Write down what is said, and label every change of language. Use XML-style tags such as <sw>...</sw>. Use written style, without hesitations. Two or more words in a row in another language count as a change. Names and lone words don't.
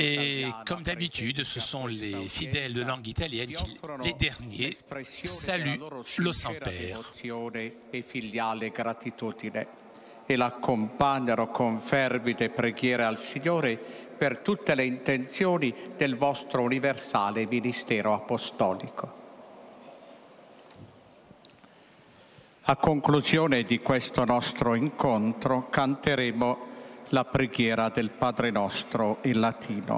<fr>Et italiana, comme d'habitude, ce sont les fidèles de langue italienne qui, les derniers, saluent le Saint-Père.</fr> <it>E filiale gratitudine e l'accompagnano con fervide preghiere al Signore per tutte le intenzioni del vostro universale ministero apostolico. A conclusione di questo nostro incontro canteremo la preghiera del Padre nostro in latino.</it>